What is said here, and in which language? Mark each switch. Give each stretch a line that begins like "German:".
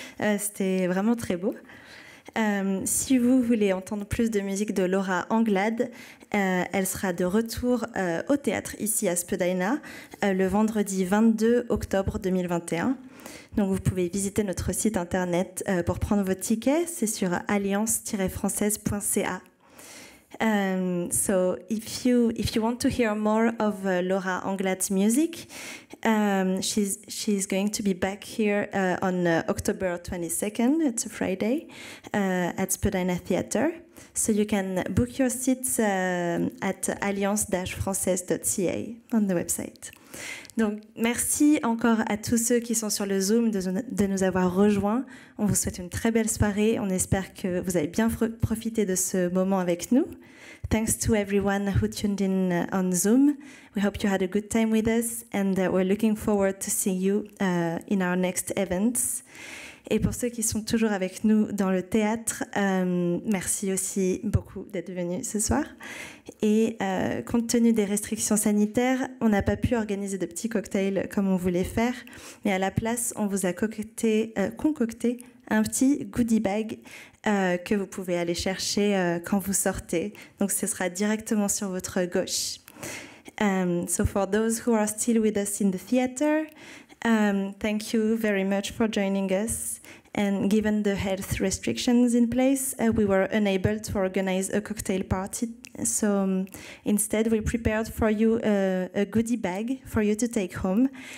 French: C'était vraiment très beau. Si vous voulez entendre plus de musique de Laura Anglade, elle sera de retour au théâtre ici à Spadina le vendredi 22 octobre 2021. Donc vous pouvez visiter notre site internet pour prendre votre ticket, c'est sur alliance-française.ca.
English: So if you want to hear more of Laura Anglade's music, she's going to be back here on October 22nd. It's a Friday at Spadina Theatre. So you can book your seats at alliance-française.ca on the website.
French: Donc, merci encore à tous ceux qui sont sur le Zoom de nous avoir rejoints. On vous souhaite une très belle soirée. On espère que vous avez bien profité de ce moment avec nous.
English: Thanks to everyone who tuned in on Zoom. We hope you had a good time with us and we're looking forward to seeing you in our next events.
French: Et pour ceux qui sont toujours avec nous dans le théâtre, merci aussi beaucoup d'être venus ce soir. Et compte tenu des restrictions sanitaires, on n'a pas pu organiser de petits cocktails comme on voulait faire, mais à la place, on vous a concocté un petit goodie bag que vous pouvez aller chercher quand vous sortez. Donc ce sera directement sur votre gauche.
English: So for those who are still with us in the theater, thank you very much for joining us. And given the health restrictions in place, we were unable to organize a cocktail party. So instead, we prepared for you a goodie bag for you to take home.